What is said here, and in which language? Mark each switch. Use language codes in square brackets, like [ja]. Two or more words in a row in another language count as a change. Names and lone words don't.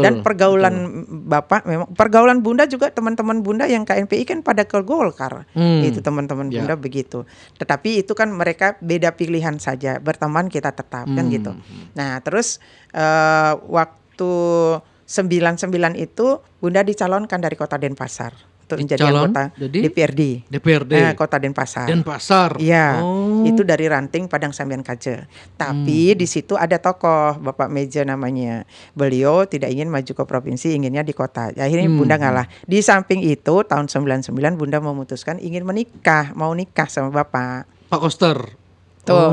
[id] Dan pergaulan Bapak memang pergaulan Bunda juga teman-teman Bunda yang KNPI kan pada ke Golkar. Itu teman-teman Ya. Bunda begitu. Tetapi itu kan mereka beda pilihan saja. Berteman kita tetap kan gitu. Nah, terus waktu 99 itu Bunda dicalonkan dari Kota Denpasar untuk menjadi Dicalon? anggota Jadi? DPRD. Kota Denpasar. Denpasar. Iya, Oh. itu dari Ranting Padang Sambian Kaje. Tapi di situ ada tokoh Bapak Meja namanya. Beliau tidak ingin maju ke provinsi, inginnya di kota. Akhirnya Bunda ngalah. Di samping itu tahun 99 Bunda memutuskan ingin menikah, mau nikah sama Bapak. Pak Koster. Tuh.